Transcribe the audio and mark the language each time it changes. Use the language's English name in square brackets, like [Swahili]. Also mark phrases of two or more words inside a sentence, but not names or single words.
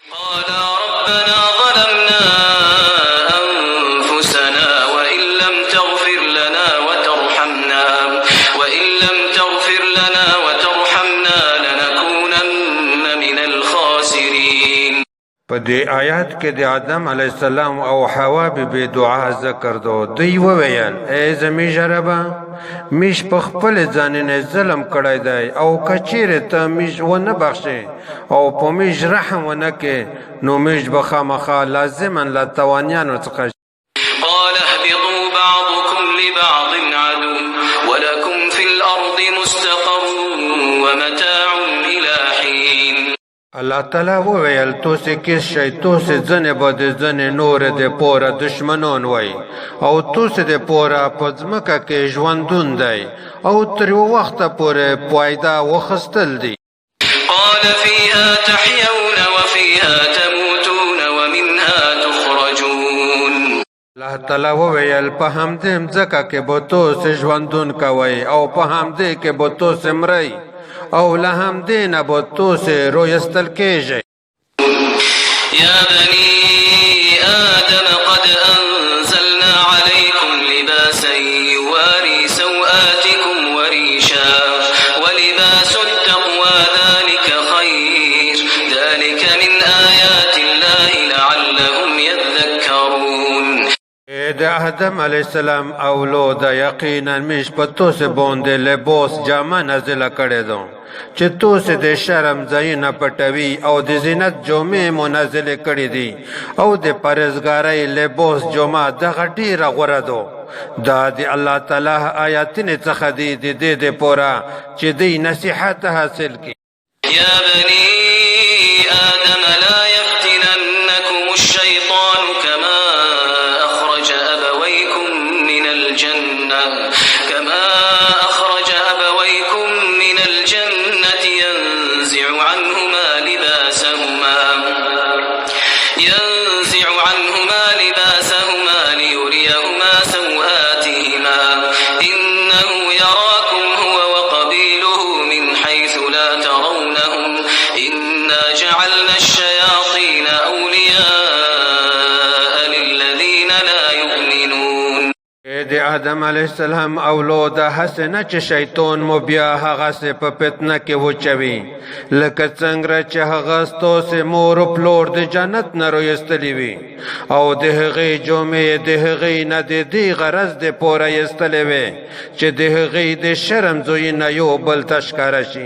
[Arabic] قالا ربنا ظلمنا أنفسنا وإن لم تغفر لنا وترحمنا لنكونن من الخاسرين. [Pashto] په دې آیات کې د آدم [Arabic] علیه السلام [Pashto] او حوا بی دعا ذکر دو. دوی وویل ای زمین ربه میش په خپل ځان نه ظلم کړی دی او کچیرې ته میش ونه بخشې او په میش رحم ونه کې نو میش به خامخا لازما له توانیانو څخه. [Arabic] قال اهبطوا بعضكم لبعض عدو ولكم في الأرض مستقر ومتاع إلى حين. [Pashto] الله تعالی وویل توسې کیس شئ توسې ځنې به د ځنې نور د پوره دشمنان وای او توسې د پوره په ځمکه کې ژوندون دی او تر یو وخته پورې پایدا وخستل دی. [Arabic] قال فيها تحيون وفيها تموتون ومنها تخرجون. [Pashto] الله تعالی وویل په همدې ځمکه کې به توسې ژوندون کوئ او په همدې کې به توسې مرئ او له همدې نه به توسې رویستل کېږئ. [Arabic] يا بني آدم قد أنزلنا عليكم لباسا يواري سوآتكم وريشا ولباس التقوى ذلك خير ذلك من آيات الله لعلهم يذكرون. [Pashto] د آدم [Arabic] علیه السلام [Pashto] اولاد یقینا میش په توسې باندې لباس جامه نازله کړې ده چې توسې د شرم ځایونه پټوي او د زینت جامې مو نازلې کړې دي او د پرهیزګارۍ لباس جامه دغه ډېره غوره ده. دا د الله تعالی آیاتونو څخه دي د دې دپاره چې دوی نصیحت حاصل کړي. [Arabic] يا بني آدم لا يفتننكم الشيطان كما أخرج أبويكم من الجنة ينزع عنهما لباسهما ليريهما سوآتهما إنه يراكم هو وقبيله من حيث لا ترونهم إنا جعلنا الشياطين أولياء للذين لا يؤمنون. [Pashto] د آدم [Arabic] علیه السلام [Pashto] اولاد هسې نه چې شیطان مو بیا هغسې په فتنه کې وچوي لکه څنګه چې هغه ستاسې مور و پلور د جنت نه رویستلي وي او د هغې جامې د هغې نه د دې غرض دپاره ایستلې وې چې د هغې د شرم ځایونه یو بل ته ښکاره شي.